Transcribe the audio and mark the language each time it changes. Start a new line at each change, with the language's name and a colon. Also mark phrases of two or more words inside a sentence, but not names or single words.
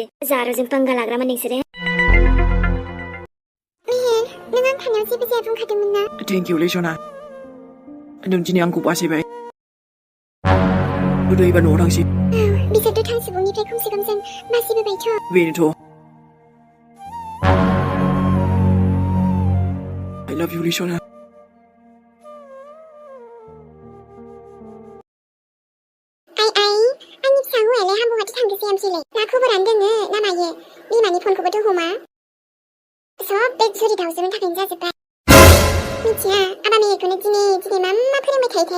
Bodo: जारोजों पांगा लाग्रामोन नोंसोरो। मेहेर, नों आं थानायाव जेबो जाया बुंखादोंमोन ना? थेंकिउलै सना। नों दिनै आंखौ बासायबाय। एबार न'आव थांसै। बिसोरथ' थां सुबुंनिफ्राय खमसे खम जों बासिबोबायथ'।
English: बेनोथ'। I love you,
Bodo: सना। आंनि फिसा हौवायालाय हामबुहाथि थांदोंसै आमसैलाय। मा खबरानो दोङो ना मायो? बिमानि फनखौबोथ' हमा। सब बे जुरि दावजोनि थाखायनो जाजोब्बाय। मिथिया आबा मेहेरखौनो दिनै मा फोरोंबाय थायोथाय।